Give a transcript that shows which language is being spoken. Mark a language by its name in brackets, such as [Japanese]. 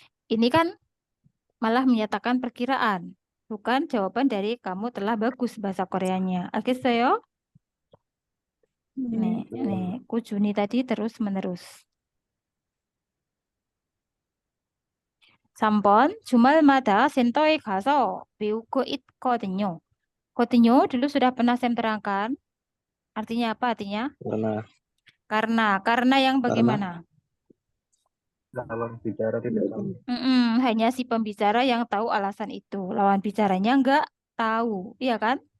[Indonesian] Ini kan malah menyatakan perkiraan. Bukan jawaban dari kamu telah bagus bahasa Koreanya. [Korean] 알겠어요? 네, 꾸준히 [Indonesian] tadi terus-menerus. [Korean] 3번, 주말마다 센터에 가서 배우고 있거든요. [Indonesian] 거든요 dulu sudah pernah saya terangkan. Artinya apa artinya? Karena yang bagaimana? Lawan bicara tidak tahu. Hanya si pembicara yang tahu alasan itu. Lawan bicaranya nggak tahu, iya kan?